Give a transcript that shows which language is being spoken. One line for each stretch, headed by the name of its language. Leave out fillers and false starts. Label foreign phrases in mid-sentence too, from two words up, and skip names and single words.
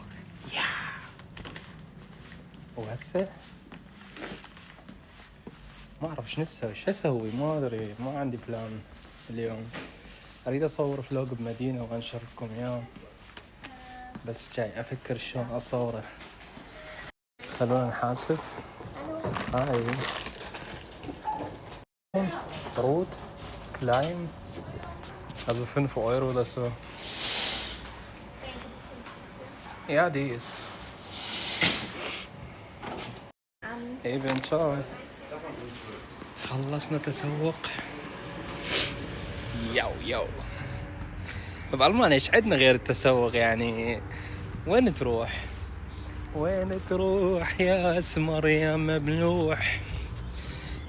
Arabic: يا وهسه ما اعرف شو نسوي، شو اسوي، ما ادري، ما عندي بلان اليوم. اريد اصور فلوق بمدينة وانشر لكم اياه، بس جاي افكر شلون اصوره. خلونا نحاسب. هاي روت كلايم
German: also 5 € oder so. Ja, die ist. Eben ciao.
Arabic: خلصنا تسوق. يو بألمانيا ايش عندنا غير التسوق يعني؟ وين تروح؟ وين تروح يا اسمر يا مملوح؟